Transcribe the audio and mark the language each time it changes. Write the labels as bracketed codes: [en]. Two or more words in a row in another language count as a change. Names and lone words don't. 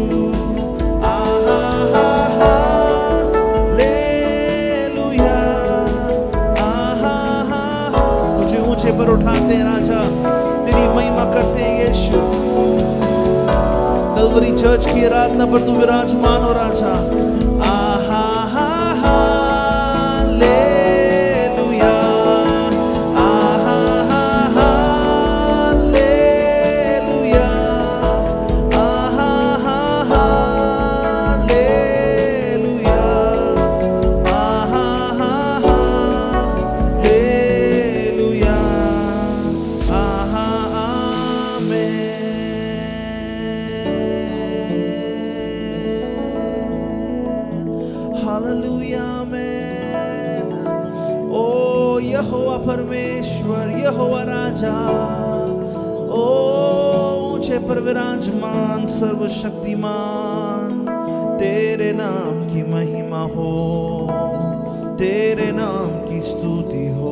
[hi] हालेलुया, तुझे ऊंचे पर उठाते हैं राजा, तेरी महिमा करते हैं यीशु। कलवरी चर्च की आराधना पर तू विराजमान हो राजा। आहा हा हालेलुया, आहा हा हालेलुया, आहा हा हालेलुया, आहा हा हालेलुया, आहा आमेन। हालेलुया आमेन। ओ यहोवा परमेश्वर, यहोवा राजा, ओ ऊंचे पर विराजमान सर्वशक्तिमान, तेरे नाम की महिमा हो, तेरे नाम की स्तुति हो।